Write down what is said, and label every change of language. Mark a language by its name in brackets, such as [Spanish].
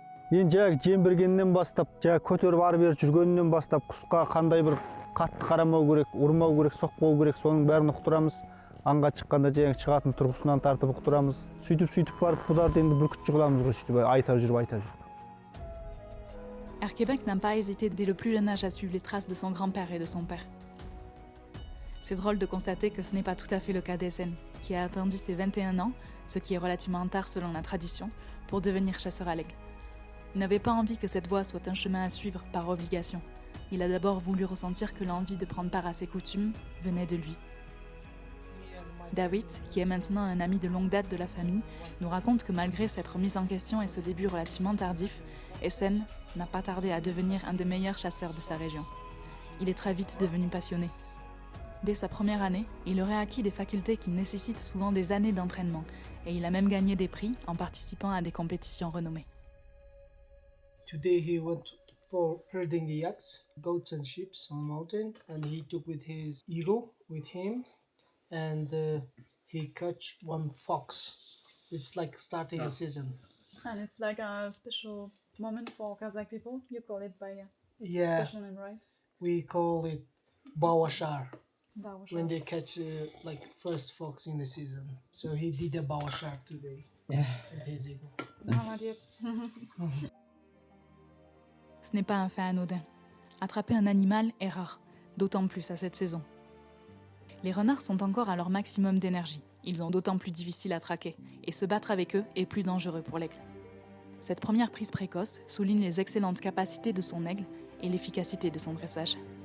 [Kazakh] Енді жаңағы жем бергеннен бастап, жаңағы көтеріп ары бері жүргеннен бастап, құсқа қандай бір қатты қарамау керек, ұрмау керек, соқпау керек, соның бәрін ұқтырамыз. Аңға шыққанда жаңағы шығатын тұрғысынан тартып ұқтырамыз. Сөйтіп барып бұларды енді бүркітші қыламыз ғой, сөйтіп айта жүріп. [French] Erkebek n'a pas hésité dès le plus jeune âge à suivre les traces de son grand-père et de son père. C'est drôle de constater que ce n'est pas tout à fait le cas d'Essen, qui a attendu ses 21 ans, ce qui est relativement tard selon la tradition, pour devenir chasseur à l'aigle. Il n'avait pas envie que cette voie soit un chemin à suivre par obligation. Il a d'abord voulu ressentir que l'envie de prendre part à ses coutumes venait de lui. David, qui est maintenant un ami de longue date de la famille, nous raconte que malgré cette remise en question et ce début relativement tardif, Essen n'a pas tardé à devenir un des meilleurs chasseurs de sa région. Il est très vite devenu passionné. Dès sa première année, il aurait acquis des facultés qui nécessitent souvent des années d'entraînement, et il a même gagné des prix en participant à des compétitions renommées. [English] Today he went for herding the yaks, goats and sheep on the mountain, and he took with his eagle with him, and he caught one fox. It's like starting a season. And it's like a special moment for Kazakh people. You call it by Yeah, special name, right? we call it bawashar when they catch like first fox in the season. So he did a bawashar today. Yeah. With his eagle. [French] Ce n'est pas un fait anodin. Attraper un animal est rare, d'autant plus à cette saison. Les renards sont encore à leur maximum d'énergie. Ils sont d'autant plus difficiles à traquer, et se battre avec eux est plus dangereux pour l'aigle. Cette première prise précoce souligne les excellentes capacités de son aigle et l'efficacité de son dressage.